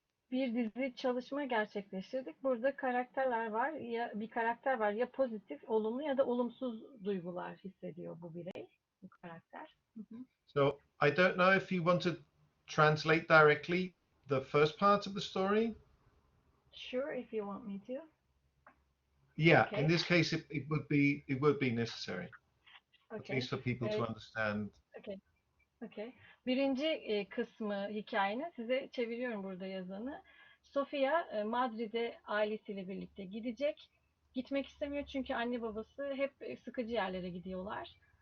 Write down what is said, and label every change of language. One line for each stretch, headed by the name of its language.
Turkish: Bir dizi çalışma gerçekleştirdik. Burada karakterler var. Bir karakter var ya pozitif, olumlu ya da olumsuz duygular hissediyor bu birey, bu karakter.
English: So I don't know if you want to translate directly the first part of the story. Sure, if you want me to. Yeah, Okay. in this case, it would be necessary, at least for people to understand. Okay.
Turkish: Birinci kısmı hikayenin, size çeviriyorum burada yazanı. Sofia Madrid'e ailesiyle birlikte gidecek. Gitmek istemiyor çünkü anne babası hep sıkıcı yerlere gidiyorlar.